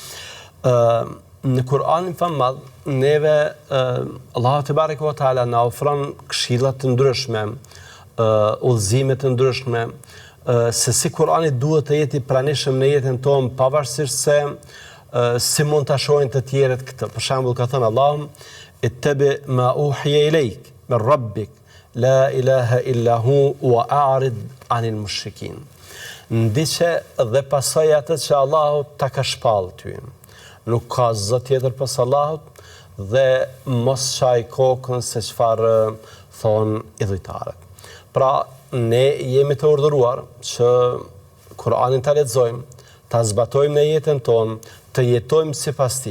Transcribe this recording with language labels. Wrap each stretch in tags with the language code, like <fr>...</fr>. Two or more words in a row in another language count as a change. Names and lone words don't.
<sq>Në Kur'anin famall, neve Allahu</sq> <ar>تبارك وتعالى</ar> <sq>na ofron këshilla të ndryshme, udhëzime të ndryshme, se si Kur'ani duhet të jeti pranishëm në jetën tonë, pavarësisht se si mund ta shohin të tjerët këtë. Për shembull, ka thënë Allahu:</sq> <ar>"اتبع ما أوحي إليك من ربك لا إله إلا هو وأعرض عن المشركين."</ar> <sq>Ndiqe dhe pasoj atë që Allahu ta ka shpallë ty. Nuk ka zot tjetër pas Allahut dhe mos qaj kokën se çfarë thonë idhujtarët. Pra, ne jemi të urdhëruar që Kur'anin ta lexojmë, ta zbatojmë në jetën tonë, të jetojmë sipas tij.</sq>